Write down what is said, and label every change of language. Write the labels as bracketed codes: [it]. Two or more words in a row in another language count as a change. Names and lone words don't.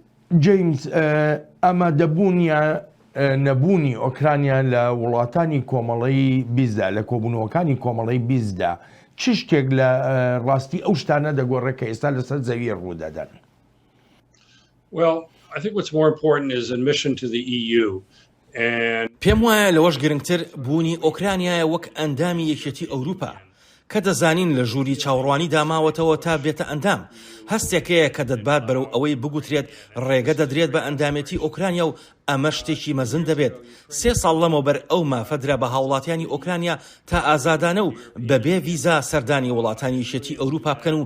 [ckb] جیمز ئەمە دەبوونیە نەبوونی ئۆکرانیا لە وڵاتانی کۆمەڵی بیزدا لە کۆبوونەوەکانی کۆمەڵی بیزدا چ شتێک لە ڕاستی ئەو شتانە دەگۆڕێت کە ئێستا لەسەر زەوی ڕوودەدەن؟ [en] Well, I think what's more important is admission to the EU. [ckb] پێم وایە لەوەش گرنگتر بوونی ئۆکرانیایە وەک ئەندامی یەکێتی ئەوروپا کە دەزانین لە ژووری چاوەڕوانی داماوەتەوە تا بێتە ئەندام هەستێکەیە کە دەتبات بەرەو ئەوەی بگوترێت ڕێگە دەدرێت بە ئەندامەتی ئۆکرانیا و ئەمە شتێکی مەزن دەبێت 3 ساڵ لەمەوبەر ئەو مافەدرا بە هاوڵاتیانی ئۆکرانیا تا ئازادانە و بەبێ ویزا سەردانی وڵاتانی یەکێتی ئەوروپا بکەن و